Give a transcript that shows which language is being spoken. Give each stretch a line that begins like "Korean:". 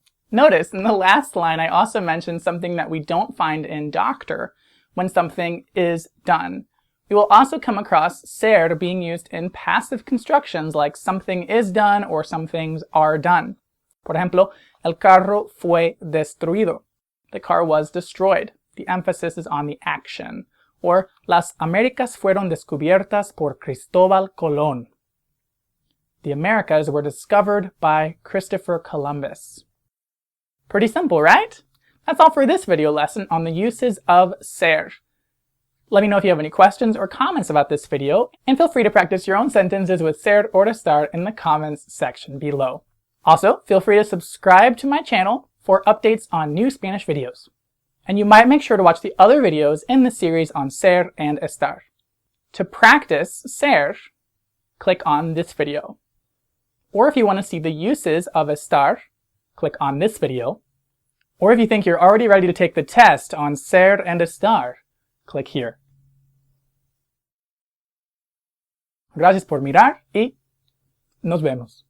English: Notice in the last line I also mentioned something that we don't find in doctor when something is done. We will also come across ser being used in passive constructions like something is done or some things are done.
Spanish: Por ejemplo, el carro fue destruido.
English: The car was destroyed. The emphasis is on the action.
Spanish: Or las Américas fueron descubiertas por Cristóbal Colón.
English: The Americas were discovered by Christopher Columbus. Pretty simple, right? That's all for this video lesson on the uses of ser. Let me know if you have any questions or comments about this video, and feel free to practice your own sentences with ser or estar in the comments section below. Also, feel free to subscribe to my channel for updates on new Spanish videos. And you might make sure to watch the other videos in the series on ser and estar. To practice ser, click on this video. Or if you want to see the uses of estar, click on this video. Or if you think you're already ready to take the test on ser and estar, click here.
Spanish: Gracias por mirar y nos vemos.